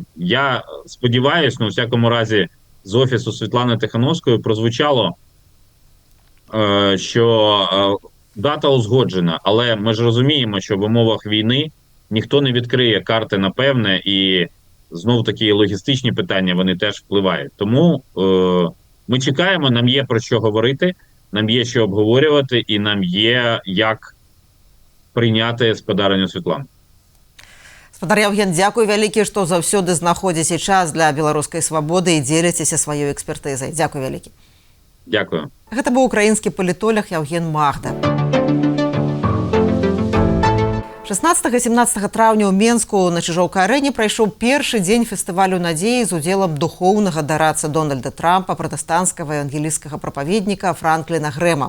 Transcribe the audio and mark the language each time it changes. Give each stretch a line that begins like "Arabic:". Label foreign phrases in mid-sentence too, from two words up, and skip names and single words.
Ukrainian: Я сподіваюся, у всякому разі, з офісу Світлани Тихановської прозвучало, що дата узгоджена, але ми ж розуміємо, що в умовах війни ніхто не відкриє карти напевне, і знов такі логістичні питання, вони теж впливають. Тому ми чекаємо, нам є про що говорити, нам є що обговорювати, і нам є як прийняти спадарення Світлани.
Belarusian: Спадар Яўген, дзякуй вялікі, што заўсёды знаходзіце час для беларускай свабоды і дзеліцеся сваёй экспертызай. Дзякуй вялікі.
Ukrainian: Дякую.
Belarusian: Гэта быў украінскі палітолог Яўген Магда. 16-17 траўня ў Менску на Чыжоўка-арэне прайшоў першы дзень фестывалю надзеі з удзелам духоўнага дарацца Дональда Трампа, пратэстанцкага евангелійскага прапаведніка Франкліна Грэма.